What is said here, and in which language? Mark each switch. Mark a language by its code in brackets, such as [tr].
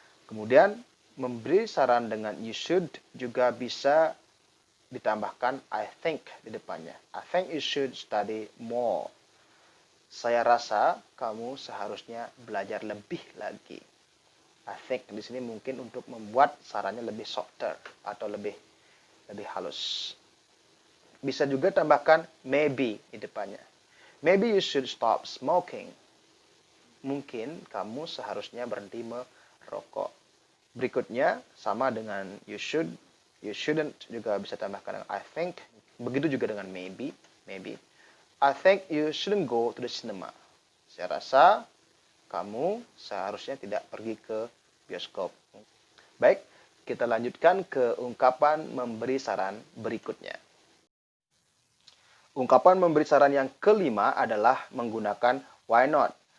[id] Kemudian memberi saran dengan you should juga bisa ditambahkan [en] I think [id] di depannya. [en] I think you should study more. [id] Saya rasa kamu seharusnya belajar lebih lagi. I think di sini mungkin untuk membuat sarannya lebih softer atau lebih halus. Bisa juga tambahkan maybe di depannya. [en] Maybe you should stop smoking. [id] Mungkin kamu seharusnya berhenti merokok. Berikutnya sama dengan you should, you shouldn't juga bisa tambahkan dengan [en] I think. [id] Begitu juga dengan maybe. [en] I think you shouldn't go to the cinema. [id] Saya rasa kamu seharusnya tidak pergi ke bioskop. Baik, kita lanjutkan ke ungkapan memberi saran berikutnya. Ungkapan memberi saran yang kelima adalah menggunakan why not.